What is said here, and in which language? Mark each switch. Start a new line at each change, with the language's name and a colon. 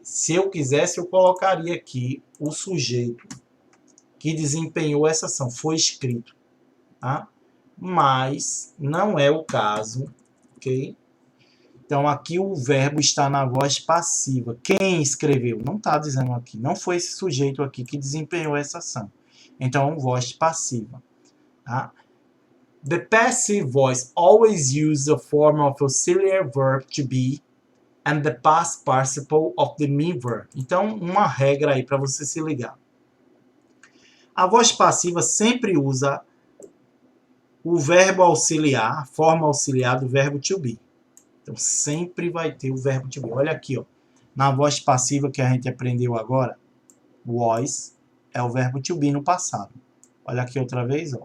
Portuguese: Se eu quisesse, eu colocaria aqui o sujeito que desempenhou essa ação. Foi escrito. Tá? Mas não é o caso, ok? Então, aqui o verbo está na voz passiva. Quem escreveu? Não está dizendo aqui. Não foi esse sujeito aqui que desempenhou essa ação. Então, voz passiva. Tá?
English: The passive voice always uses the form of auxiliary verb to be and the past participle of the main verb.
Portuguese: Então, uma regra aí para você se ligar. A voz passiva sempre usa o verbo auxiliar, a forma auxiliar do verbo to be. Então, sempre vai ter o verbo to be. Olha aqui, ó. Na voz passiva que a gente aprendeu agora, was é o verbo to be no passado. Olha aqui outra vez, ó.